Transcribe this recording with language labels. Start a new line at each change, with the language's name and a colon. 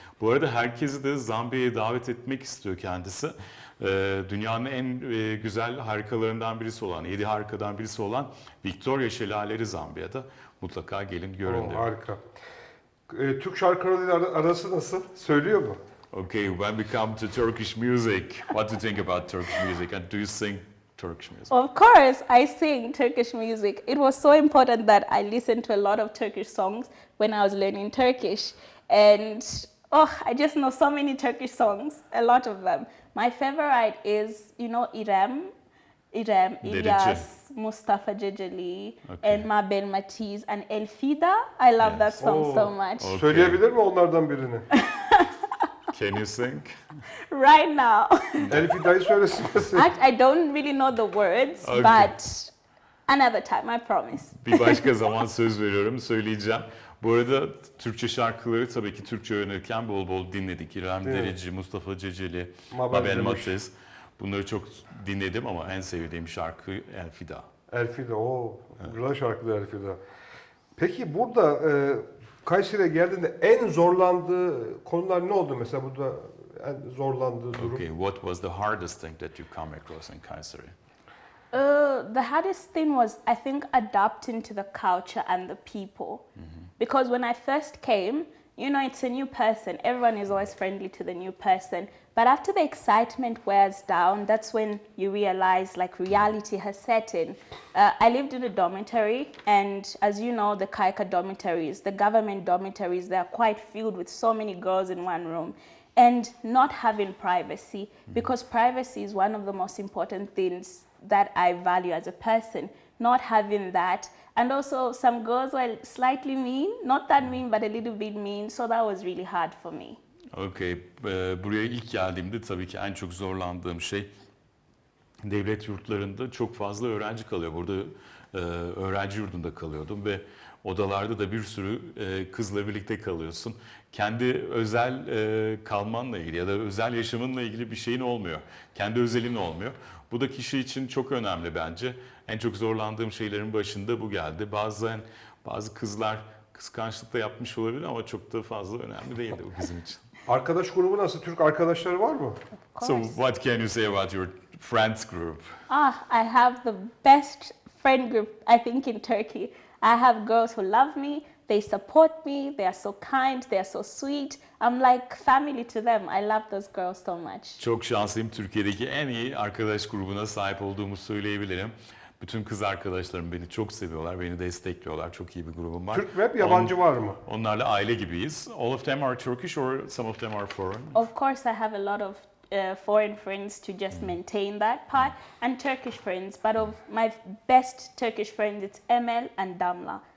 Turkish: Bu arada herkesi de Zambiya'ya davet etmek istiyor kendisi. Dünyanın en güzel harikalarından birisi olan, 7 harikadan birisi olan Victoria Şelaleleri Zambiya'da. Mutlaka gelin görün diyor. Harika. Türk şarkılarıyla arası nasıl? Söylüyor mu?
English: Okay, when we come to Turkish music, what do you think about Turkish music, and do you sing Turkish music? Of course, I sing Turkish music. It was so important that I listened to a lot of Turkish songs when I was learning Turkish. And I just know so many Turkish songs, a lot of them. My favorite is, İrem, İlyas, Mustafa Ceceli, and Mabel Matiz, and Elfida. I love that song so much. Okay.
Turkish: Söyleyebilir mi onlardan birini?
English: Can you sing? Right now.
Turkish: Elfida'yı söylesin.
English: I don't really know the words, but another time, I promise.
Turkish: Bir başka zaman söz veriyorum, söyleyeceğim. Bu arada Türkçe şarkıları tabii ki Türkçe öğrenirken bol bol dinledik. İrem Derici, Mustafa Ceceli, Mabel Matiz. Bunları çok dinledim ama en sevdiğim şarkı Elfida. Elfida, güzel şarkılar Elfida. Peki burada Kayseri'ye geldiğinde en zorlandığı konular ne oldu mesela burada en zorlandığı durum?
English: Okay, what was the hardest thing that you come across in Kayseri? The hardest thing was, I think, adapting to the culture and the people. Because when I first came, it's a new person. Everyone is always friendly to the new person. But after the excitement wears down, that's when you realize, reality has set in. I lived in a dormitory, and as you know, the Kaika dormitories, the government dormitories, they are quite filled with so many girls in one room. And not having privacy, because privacy is one of the most important things that I value as a person. Not having that, and also some girls were slightly mean, not that mean, but a little bit mean, so that was really hard for me.
Turkish: Okay, buraya ilk geldiğimde tabii ki en çok zorlandığım şey devlet yurtlarında çok fazla öğrenci kalıyor. Burada öğrenci yurdunda kalıyordum ve odalarda da bir sürü kızla birlikte kalıyorsun. Kendi özel kalmanla ilgili ya da özel yaşamınla ilgili bir şeyin olmuyor. Kendi özelin olmuyor. Bu da kişi için çok önemli bence. En çok zorlandığım şeylerin başında bu geldi. Bazı kızlar kıskançlıkla yapmış olabilir ama çok da fazla önemli değildi bu bizim için. Arkadaş grubu nasıl? Türk arkadaşları var mı?
English: So what can you say about your friends group? I have the best friend group, I think, in Turkey. I have girls who love me, they support me, they are so kind, they are so sweet. I'm like family to them. I love those girls so much.
Turkish: Çok şanslıyım. Türkiye'deki en iyi arkadaş grubuna sahip olduğumu söyleyebilirim. Bütün kız arkadaşlarım beni çok seviyorlar, beni destekliyorlar. Çok iyi bir grubum var. Türk ve yabancı var mı? Onlarla aile gibiyiz.
English: All of them are Turkish or some of them are foreign? Of course, I have a lot of foreign friends to just maintain that part, and Turkish friends. But of my best Turkish friends, it's Emel and Damla.